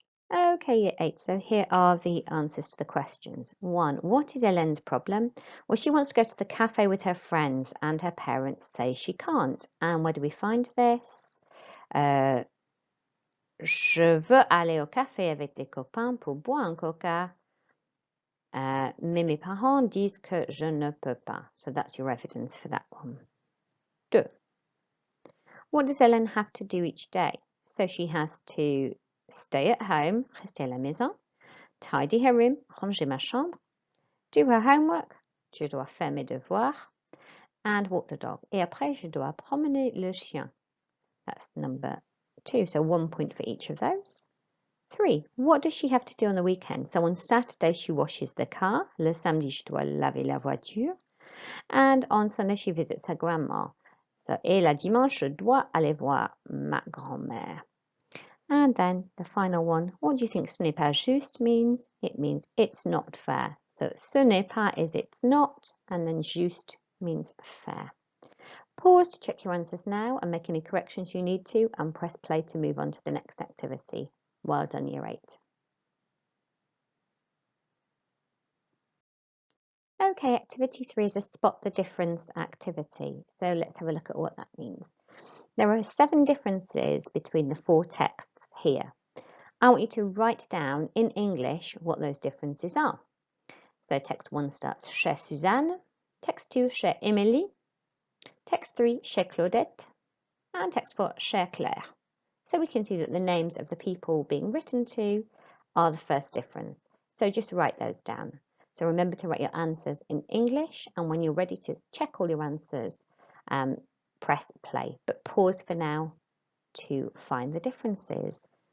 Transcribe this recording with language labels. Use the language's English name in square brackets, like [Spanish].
[English] Okay, Year 8, so here are the answers to the questions. 1. What is Hélène's problem? Well, she wants to go to the cafe with her friends and her parents say she can't. And where do we find this? [French] Je veux aller au café avec des copains pour boire un coca. Mais mes parents disent que je ne peux pas. [English] So that's your evidence for that one. 2. What does Hélène have to do each day? So she has to stay at home, [French] rester à la maison, [English] tidy her room, [French] ranger ma chambre, [English] do her homework, [French] je dois faire mes devoirs, [English] and walk the dog. [French] Et après, je dois promener le chien. [English] That's number 2, so 1 point for each of those. 3. What does she have to do on the weekend? So on Saturday, she washes the car. [French] Le samedi, je dois laver la voiture. [English] And on Sunday, she visits her grandma. So, [French] et la dimanche, je dois aller voir ma grand-mère. [English] And then the final one, what do you think [French] ce n'est pas juste [English] means? It means it's not fair. So [French] ce n'est pas [English] is it's not, and then juste means fair. Pause to check your answers now and make any corrections you need to, and press play to move on to the next activity. Well done, Year 8. Okay, activity 3 is a spot the difference activity. So let's have a look at what that means. There are 7 differences between the 4 texts here. I want you to write down in English what those differences are. So text 1 starts chez Suzanne, text 2 chez Émilie, text 3 chez Claudette, and text 4 chez Claire. So we can see that the names of the people being written to are the first difference. So just write those down. So remember to write your answers in English, and when you're ready to check all your answers, press play. But pause for now to find the differences.